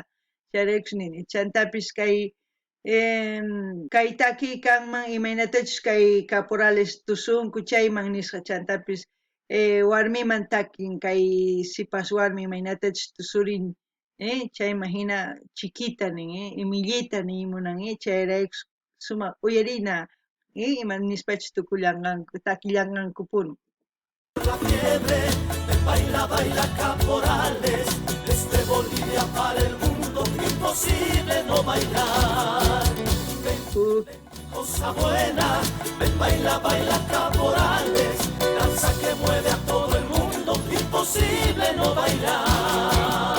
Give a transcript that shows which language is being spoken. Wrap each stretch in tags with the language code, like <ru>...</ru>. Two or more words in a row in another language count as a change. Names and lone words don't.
<qu>Chayraykush nini chantapis kay kay takiykanman imaynatachus kay caporales tusunku chayman nisqa chantapis warmiman takin kay sipas warmi imaynatachus tusurin chayman hina chiquita nin imillita nimunan chayraykush sumaq uyarina ima nispachus tukullanqanku takillanqankupuni.</qu> <es>La fiebre del baila, baila caporales, desde Bolivia para el mundo, imposible no bailar. Ven, cosa buena, ven, baila, baila caporales, danza que mueve a todo el mundo, imposible no bailar.</es>